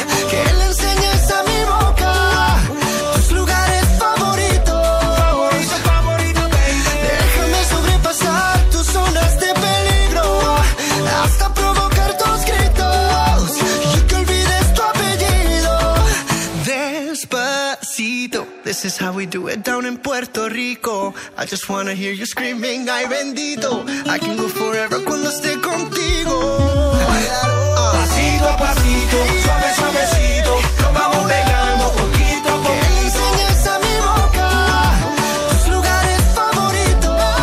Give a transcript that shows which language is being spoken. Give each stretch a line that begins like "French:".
Spanish: Que le enseñes a mi boca tus lugares favoritos. Déjame sobrepasar tus zonas de peligro. Hasta provocar tus gritos. Y que olvides tu apellido. Despacito.
English: This is how we do it down in Puerto Rico. I just wanna hear you screaming,
Spanish: ay bendito.
English: I can go forever
Spanish: cuando esté contigo. Pasito a pasito, suave, suavecito. Nos vamos pegando poquito a poquito. Que le enseñes a mi boca tus lugares favoritos.